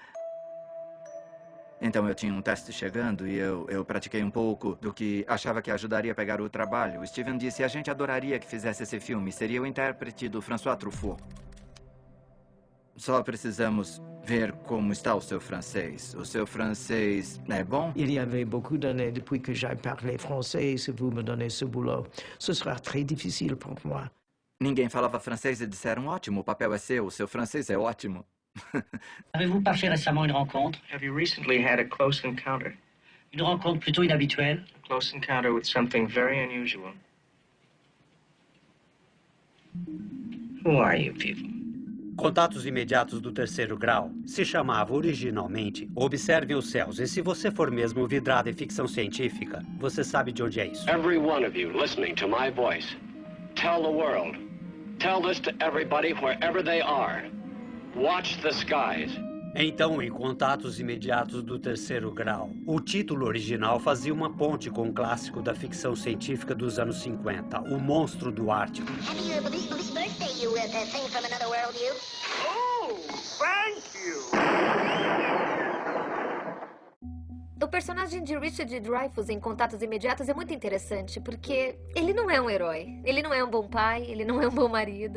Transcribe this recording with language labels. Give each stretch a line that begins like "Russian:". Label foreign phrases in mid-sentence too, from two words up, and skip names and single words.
Portuguese: Então eu tinha um teste chegando e eu pratiquei um pouco do que achava que ajudaria a pegar o trabalho. O Steven disse, a gente adoraria que fizesse esse filme, seria o intérprete do François Truffaut. Só precisamos ver como está o seu francês. O seu francês é bom?
French: Il y avait beaucoup d'années depuis que j'ai parlé français. Si vous me donnez ce boulot, ce sera très difficile pour moi.
Portuguese: Ninguém falava francês e disseram, ótimo, o papel é seu, o seu francês é ótimo.
French: Avez-vous passé récemment une rencontre?
English: Have you recently had a close encounter?
French: Une rencontre plutôt inhabituelle?
English: A close encounter with something very unusual. Who are you people?
Portuguese: Contatos Imediatos do Terceiro Grau se chamava originalmente Observem os Céus. E se você for mesmo vidrado em ficção científica, você sabe de onde é isso.
English: Every one of you listening to my voice, tell the world. Tell this to everybody wherever they are. Watch the skies.
Portuguese: Então, em Contatos Imediatos do Terceiro Grau, o título original fazia uma ponte com o clássico da ficção científica dos anos 50, O Monstro do Ártico. O personagem de Richard Dreyfuss em Contatos Imediatos é muito interessante, porque ele não é um herói, ele não é um bom pai, ele não é um bom marido.